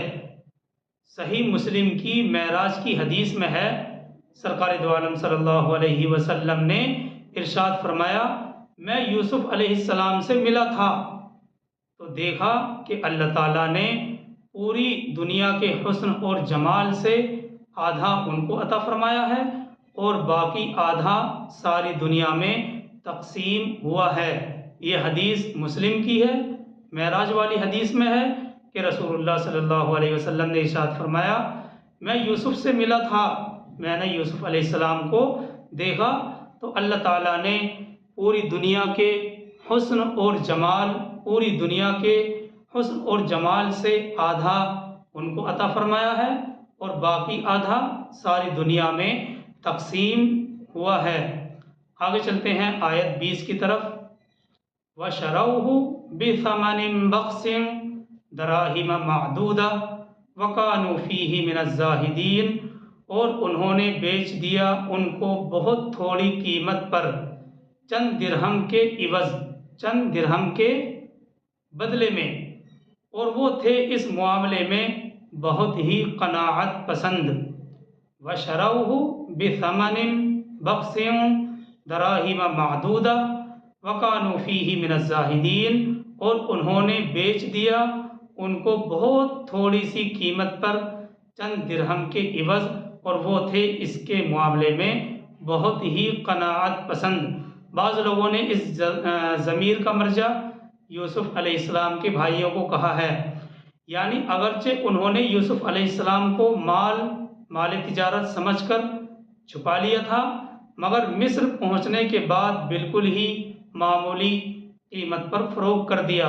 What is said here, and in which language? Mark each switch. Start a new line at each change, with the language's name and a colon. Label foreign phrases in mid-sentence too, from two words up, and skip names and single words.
Hindi: सही मुस्लिम की मेराज की हदीस में है, सरकार दो आलम
Arabic: صلى الله عليه وسلم
Hindi: ने इरशाद फरमाया, मैं यूसुफ अलैहिस्सलाम से मिला था तो देखा कि अल्लाह ताला ने पूरी दुनिया के हुस्न और जमाल से आधा उनको अता फरमाया है और बाकी आधा सारी दुनिया में तकसीम हुआ है। ये हदीस मुस्लिम की है, मेराज वाली हदीस में है कि
Arabic: رسول الله صلى الله عليه وسلم
Hindi: ने इरशाद फरमाया, मैं यूसुफ से मिला था, मैंने यूसुफ अलैहिस्सलाम को देखा तो अल्लाह ताला ने पूरी दुनिया के हुस्न और जमाल, पूरी दुनिया के हुस्न और जमाल से आधा उनको अता फरमाया है और बाकी आधा सारी दुनिया में तकसीम हुआ है। आगे चलते हैं आयत 20 की तरफ।
Arabic: وشروه بثمن بخس دراهم معدودة وكانوا فيه من الزاهدين,
Hindi: और उन्होंने बेच दिया उनको बहुत थोड़ी कीमत पर, चंद दिरहम के इवज़, चंद दिरहम के बदले में, और वो थे इस मामले में बहुत ही क़नाअत पसंद।
Arabic: وشروه بثمن بخس دراهم معدودة وكانوا فيه من الزاهدين,
Hindi: और उन्होंने बेच दिया उनको बहुत थोड़ी सी कीमत पर, चंद दिरहम के इवज़, और वो थे इसके मामले में बहुत ही क़नाअत पसंद। बाज़ लोगों ने इस ज़मीर का मर्जा यूसुफ अलैहिस्सलाम के भाइयों को कहा है, यानी अगरचे उन्होंने यूसुफ अलैहिस्सलाम को माल तिजारत समझकर छुपा लिया था, मगर मिस्र पहुंचने के बाद बिल्कुल ही मामूली कीमत पर फ़रोख्त कर दिया।